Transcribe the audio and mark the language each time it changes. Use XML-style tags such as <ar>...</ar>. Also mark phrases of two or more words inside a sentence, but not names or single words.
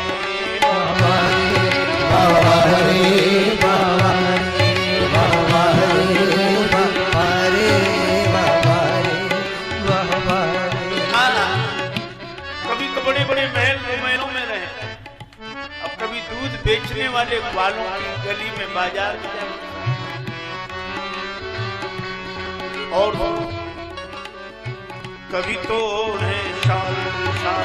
<hi>रे बाबा रे बाबा रे बाबा रे बाबा रे बाबा रे। कभी तो बड़े बड़े महल महलों में रहे, अब कभी दूध बेचने वाले वाले ग्वालों की गली में बाजार में जाए और कभी तो ओढ़े शाल शाल,</hi>